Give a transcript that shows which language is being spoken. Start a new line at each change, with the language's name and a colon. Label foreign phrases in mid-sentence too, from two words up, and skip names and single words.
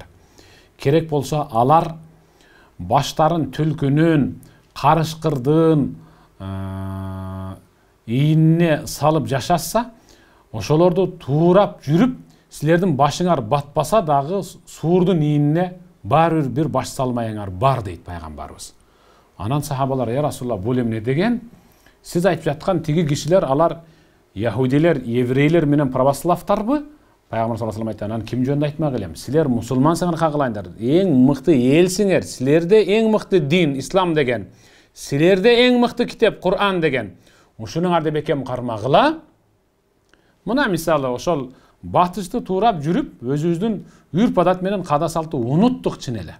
Kyrgyz: Керек болсо алар баштарын түлкүнүн, карышкырдын ийине салып жашаса, ошолорду туурап жүрүп, силердин башыңар батпаса дагы суурдун ийине баары бир баш салмайыңар бар дейт Пайгамбарыбыз. Анан сахабалар:
Arabic: "يا رسول الله,
Kyrgyz: бул эмне деген? Сиз айтып жаткан тиги кишилер, алар яһудилер, еврейлер менен православтарбы?"
Arabic: Пайгамбар صلى الله عليه وسلم:
Kyrgyz: "Анан ким жөнүндө айтмак элем? Силер мусулмансыңар кагылайындар. Эң мыкты элсиңер. Силерде эң мыкты дин ислам деген. Силерде эң мыкты китеп Кур'ан деген. Ушунуңарды бекем кармагыла." Мына мисалы ошол батышты туурап жүрүп, өзүбүздүн үрп адат менен када салты унуттук чын эле.